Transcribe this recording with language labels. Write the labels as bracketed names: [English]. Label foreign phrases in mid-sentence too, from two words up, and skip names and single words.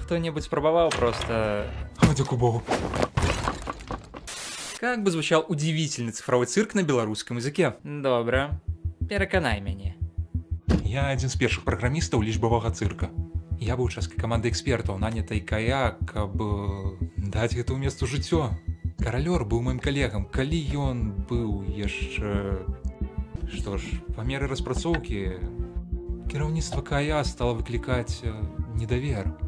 [Russian] кто-нибудь пробовал просто... [Belarusian] Дзякуй Богу. [Russian] Как бы звучал удивительный цифровой цирк на белорусском языке? [Belarusian] Добре. Пераканай мяне. Я адзін з першых праграмістаў лічбавага цырка. Я быў часткай каманды экспертаў, нанятай КАЯ, каб даць гэтаму месту жыццё. Каралёр быў маім калегам, калі ён быў яшчэ... Што ж, па меры распрацоўкі кіраўніцтва КАЯ стала выклікаць недавер.